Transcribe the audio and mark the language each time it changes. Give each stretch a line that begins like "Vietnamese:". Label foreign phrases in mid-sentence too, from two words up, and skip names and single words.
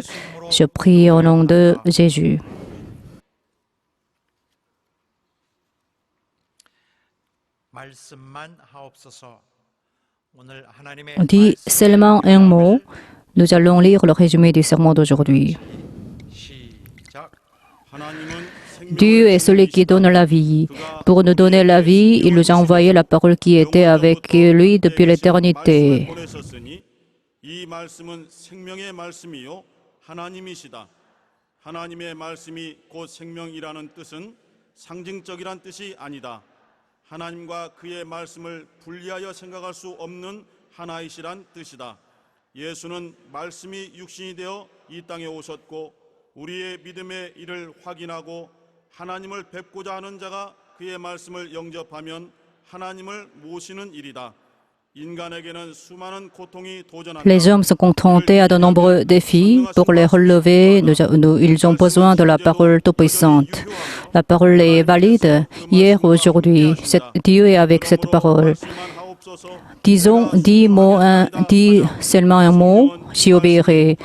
French: Je prie au nom de Jésus. Dis seulement un mot. Nous allons lire le résumé du sermon d'aujourd'hui. Dieu est celui qui donne la vie. Pour nous donner la vie, il nous a envoyé la parole qui était avec lui depuis l'éternité.
Korean: 이 말씀은 생명의 말씀이요 하나님이시다. 하나님의 말씀이 곧 생명이라는 뜻은 상징적이란 뜻이 아니다. 하나님과 그의 말씀을 분리하여 생각할 수 없는 하나이시란 뜻이다. 예수는 말씀이 육신이 되어 이 땅에 오셨고 우리의 믿음의 일을 확인하고 하나님을 뵙고자 하는 자가 그의 말씀을 영접하면 하나님을 모시는 일이다.
French: Les hommes sont confrontés à de nombreux défis. Pour les relever, ils ont besoin de la parole tout-puissante. La parole est valide hier, aujourd'hui. Dieu est avec cette parole. Dis seulement un mot, j'y obéirai.